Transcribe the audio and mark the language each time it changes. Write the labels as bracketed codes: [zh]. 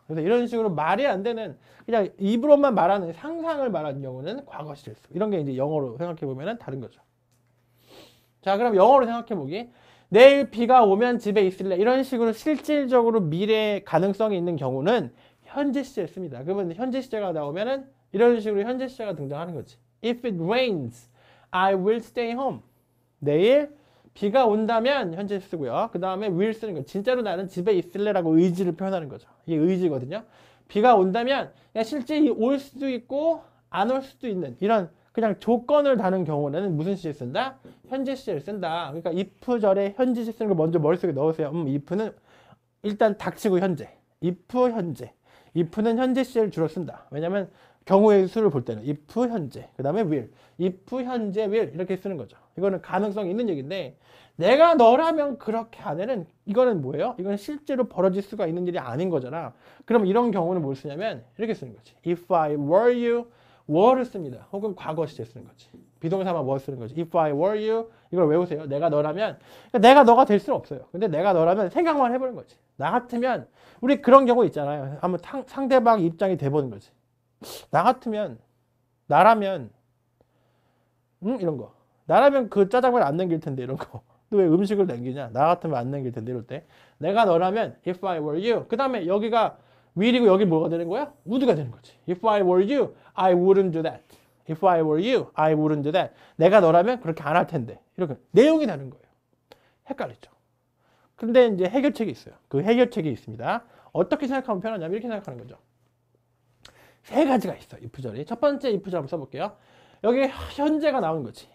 [ko] 그래서 이런 식으로 말이 안 되는 그냥 입으로만 말하는 상상을 말하는 경우는 과거 시제를 쓰고 이런 게 이제 영어로 생각해 보면 다른 거죠. 자, 그럼 영어로 생각해 보기. 내일 비가 오면 집에 있을래. 이런 식으로 실질적으로 미래의 가능성이 있는 경우는 현재 시제를 씁니다. 그러면 현재 시제가 나오면은 이런 식으로 현재 시제가 등장하는 거지. [en] If it rains, I will stay home. [ko] 내일 비가 온다면 현재 쓰고요. 그 다음에 will 쓰는 거. 진짜로 나는 집에 있을래라고 의지를 표현하는 거죠. 이게 의지거든요. 비가 온다면 그냥 실제 올 수도 있고 안 올 수도 있는 이런 그냥 조건을 다는 경우는 무슨 시제 쓴다? 현재 시제를 쓴다. 그러니까 if절에 현재 시제 쓰는 걸 먼저 머릿속에 넣으세요. if는 일단 닥치고 현재. if 현재. if는 현재 시제를 주로 쓴다. 왜냐면 경우의 수를 볼 때는 if 현재. 그 다음에 will. if 현재 will 이렇게 쓰는 거죠. 이거는 가능성이 있는 얘기인데 내가 너라면 그렇게 안 해는 이거는 뭐예요? 이건 실제로 벌어질 수가 있는 일이 아닌 거잖아. 그럼 이런 경우는 뭘 쓰냐면 이렇게 쓰는 거지. [en] If I were you were를 [ko] 씁니다. 혹은 과거 시제 쓰는 거지. 비동사만 were 쓰는 거지. [en] If I were you [ko] 이걸 외우세요. 내가 너라면 그러니까 내가 너가 될 수는 없어요. 근데 내가 너라면 생각만 해보는 거지. 나 같으면 우리 그런 경우 있잖아요. 한번 상대방 입장이 돼보는 거지. 나 같으면 나라면 이런 거. 나라면 그 짜장면 안 남길 텐데 이런 거. 너 왜 음식을 남기냐? 나 같으면 안 남길 텐데 이럴 때. 내가 너라면 [en] if I were you. [ko] 그 다음에 여기가 will이고 여기 뭐가 되는 거야? would가 되는 거지. [en] If I were you, I wouldn't do that. If I were you, I wouldn't do that. [ko] 내가 너라면 그렇게 안 할 텐데. 이렇게 내용이 다른 거예요. 헷갈리죠. 근데 이제 해결책이 있어요. 그 해결책이 있습니다. 어떻게 생각하면 편하냐면 이렇게 생각하는 거죠. 세 가지가 있어, if절이. 첫 번째 if절 한번 써볼게요. 여기 현재가 나오는 거지.